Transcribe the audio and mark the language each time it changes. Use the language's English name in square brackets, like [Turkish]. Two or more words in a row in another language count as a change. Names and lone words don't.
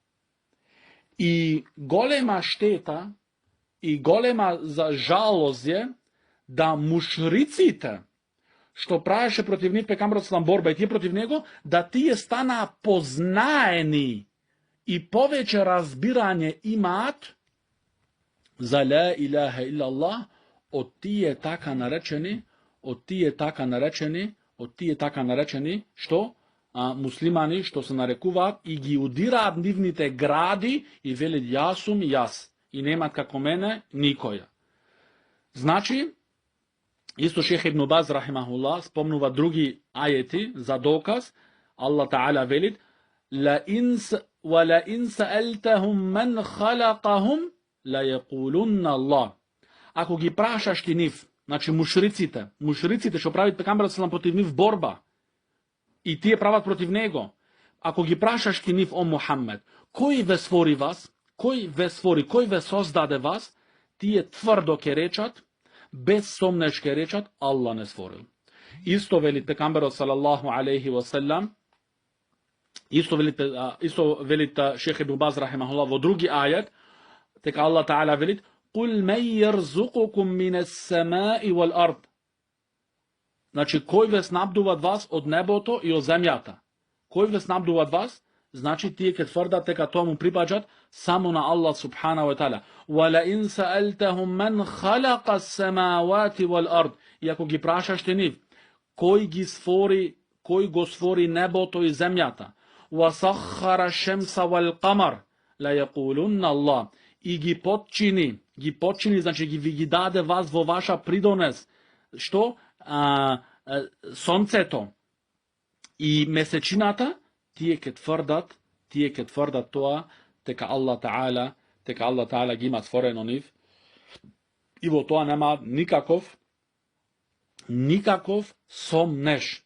[Macedonian] И голема штета, и голема за жалост е да мушриците, што правеше против нив пекамберот салам борба и тие против него, да тие станаа познаени и повеќе разбирање имаат за [Arabic] لا إله إلا الله [Macedonian] од тие така наречени што муслимани што се нарекуваат и ги удираат нивните гради и велат јас сум јас и немат како мене никоја. Значи исто шейх ибн Баз рахимахуллах спомнува други ајети за доказ. [Arabic] الله تعالى велит: ولئن سألتهم من خلقهم ليقولن الله. [Macedonian] Ако ги прашаш ти нив, значи мушриците што прават пекамберот салам против нив борба и тие прават против него, ако ги прашаш ти нив, о Мухаммед, кој ве створи вас, кој ве создаде вас, тие тврдо ќе речат, без сомнеш ќе речат, Аллах не створил. Исто велит пекамберот [Arabic] صلى الله عليه وسلم, [Macedonian] исто велит шейх ибн Баз рахимахуллах во други ајет, дека Аллах таала велит: [Arabic] "قل من يرزقكم من السماء والأرض." [Macedonian] Значи, кој ве снабдуваат вас од небото и од земјата? Кој ве снабдуваат вас? znači тие ќе тврдат дека тоа му припаѓат само на Аллах [Arabic] سبحانه وتعالى. ولئن سألتهم من خلق السماوات والأرض. [Macedonian] И ако ги прашаш те нив, кој го створи небото и земјата, [Arabic] وسخر الشمس والقمر ليقولن الله. [Macedonian] И ги подчини, значи ги даде вас во ваша придонес, што? Сонцето и месечината, тие ќе тврдат тоа, дека [Arabic] الله تعالى [Macedonian] ги има створено нив, и во тоа нема никаков сомнеш.